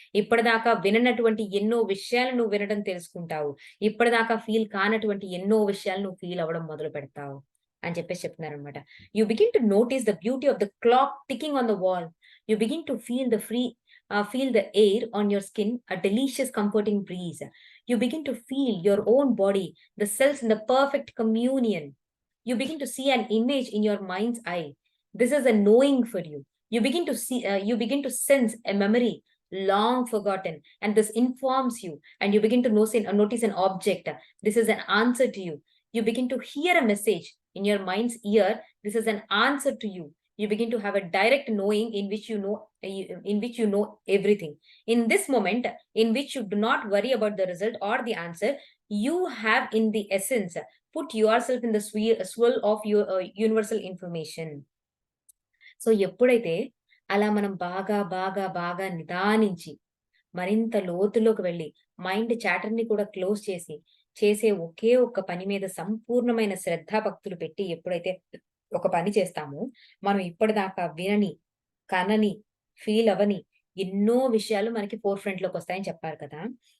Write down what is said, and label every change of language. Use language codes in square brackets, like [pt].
[te] ఇప్పటిదాకా విననటువంటి ఎన్నో విషయాలు నువ్వు వినడం తెలుసుకుంటావు. ఇప్పటిదాకా ఫీల్ కానటువంటి ఎన్నో విషయాలు నువ్వు ఫీల్ అవ్వడం మొదలుపెడతావు. అని చెప్పేసి చెప్తున్నారనమాట. [en] You begin to notice the beauty of the clock ticking on the wall. You begin to feel the air on your skin, a delicious comforting breeze. You begin to feel your own body, the cells in the perfect communion. You begin to see an image in your mind's eye. This is a knowing for you. You begin to sense a memory long forgotten, and this informs you. And you begin to notice an object. This is an answer to you. You begin to hear a message in your mind's ear. This is an answer to you. You begin to have a direct knowing in which you know everything. In this moment, in which you do not worry about the result or the answer, you have, in the essence, put yourself in the swirl of your universal information. [te] So, ఎప్పుడైతే అలా మనం బాగా, బాగా, బాగా నిదానించి, మరింత లోతులోకి వెళ్లి, mind చాటర్‌ని కూడా క్లోజ్ చేసి, చేసే ఒకే ఒక్క పని మీద సంపూర్ణమైన శ్రద్ధాభక్తులు పెట్టి ఎప్పుడైతే ఒక పని చేస్తామో, మనం ఇప్పటిదాకా వినని, కనని, ఫీల్ అవ్వని ఎన్నో విషయాలు మనకి ఫోర్ ఫ్రంట్‌లోకొస్తాయని చెప్పారు కదా!